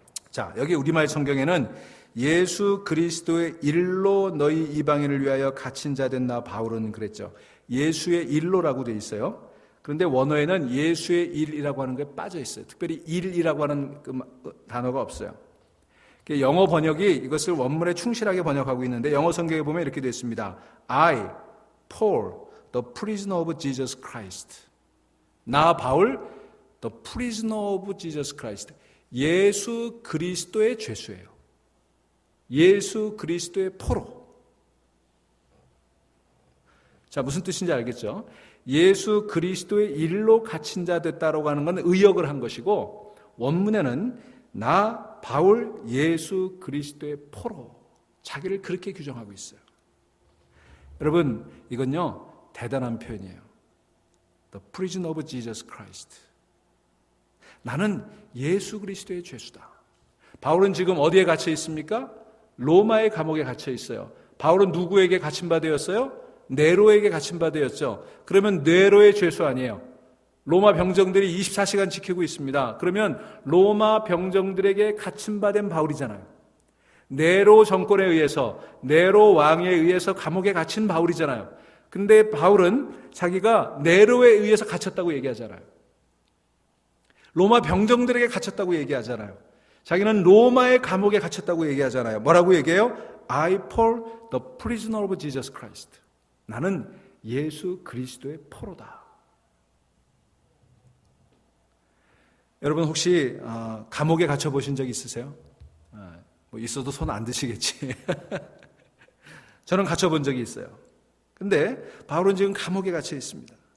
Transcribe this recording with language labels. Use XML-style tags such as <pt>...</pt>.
<ko>자, 여기 우리말 성경에는 예수 그리스도의 일로 너희 이방인을 위하여 갇힌 자 된 나 바울은 그랬죠. 예수의 일로라고 되어 있어요. 그런데 원어에는 예수의 일이라고 하는 게 빠져 있어요. 특별히 일이라고 하는 그 단어가 없어요. 영어 번역이 이것을 원문에 충실하게 번역하고 있는데 영어 성경에 보면 이렇게 되어 있습니다.</ko> <en>I, Paul, the prisoner of Jesus Christ.</en> <ko>나 바울,</ko> <en>the prisoner of Jesus Christ.</en> <ko>예수 그리스도의 죄수예요. 예수 그리스도의 포로. 자, 무슨 뜻인지 알겠죠? 예수 그리스도의 일로 갇힌 자 됐다라고 하는 건 의역을 한 것이고 원문에는 나 바울 예수 그리스도의 포로. 자기를 그렇게 규정하고 있어요. 여러분, 이건요 대단한 표현이에요.</ko> <en>The prisoner of Jesus Christ.</en> <ko>나는 예수 그리스도의 죄수다. 바울은 지금 어디에 갇혀 있습니까? 로마의 감옥에 갇혀 있어요. 바울은 누구에게 갇힌 바 되었어요? 네로에게 갇힌 바 되었죠. 그러면 네로의 죄수 아니에요. 로마 병정들이 24시간 지키고 있습니다. 그러면 로마 병정들에게 갇힌 바 된 바울이잖아요. 네로 정권에 의해서, 네로 왕에 의해서 감옥에 갇힌 바울이잖아요. 근데 바울은 자기가 네로에 의해서 갇혔다고 얘기하잖아요. 로마 병정들에게 갇혔다고 얘기하잖아요. 자기는 로마의 감옥에 갇혔다고 얘기하잖아요. 뭐라고 얘기해요?</ko> <en>I, Paul, the prisoner of Jesus Christ.</en> <ko>나는 예수 그리스도의 포로다. 여러분 혹시 감옥에 갇혀 보신 적 있으세요? 뭐 있어도 손 안 드시겠지. 저는 갇혀 본 적이 있어요. 근데 바울은 지금 감옥에 갇혀 있습니다.</ko>